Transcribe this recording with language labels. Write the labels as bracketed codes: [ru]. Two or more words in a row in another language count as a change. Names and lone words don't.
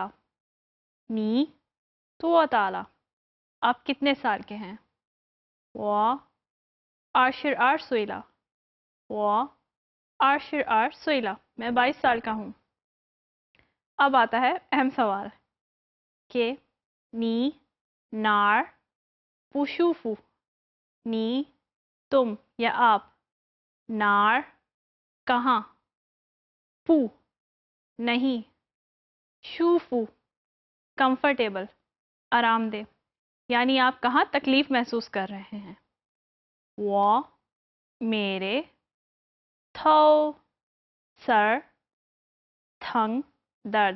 [zh] 你多大了. [ur] آپ کتنے سال کے ہیں؟ [zh] 我二十二岁了. 我二十二岁了. [ur] میں 22 سال کا ہوں. اب آتا ہے اہم سوال کہ [zh] 你哪儿不舒服. [ur] نی تم یا آپ. نار کہاں. پو نہیں. شوفو کمفرٹیبل آرام دہ. یعنی آپ کہاں تکلیف محسوس کر رہے ہیں. وہ میرے تھو سر تھنگ درد.